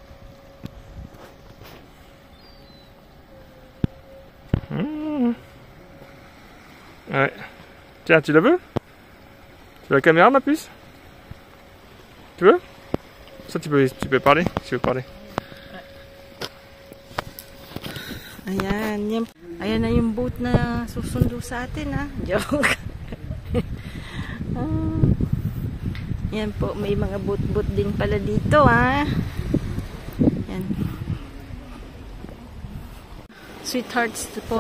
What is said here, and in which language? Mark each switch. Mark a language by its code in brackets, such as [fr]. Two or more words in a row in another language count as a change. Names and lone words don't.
[fr] Ouais. Tiens, tu la veux? Tu veux la caméra, ma puce? Tu veux? Ça, tu peux parler, si tu veux parler. [tl] Ayan. Ayan na yung boat na susundo sa atin, ha? Joke. Yan po, may mga boat din pala dito, ha? Yan. Sweethearts po.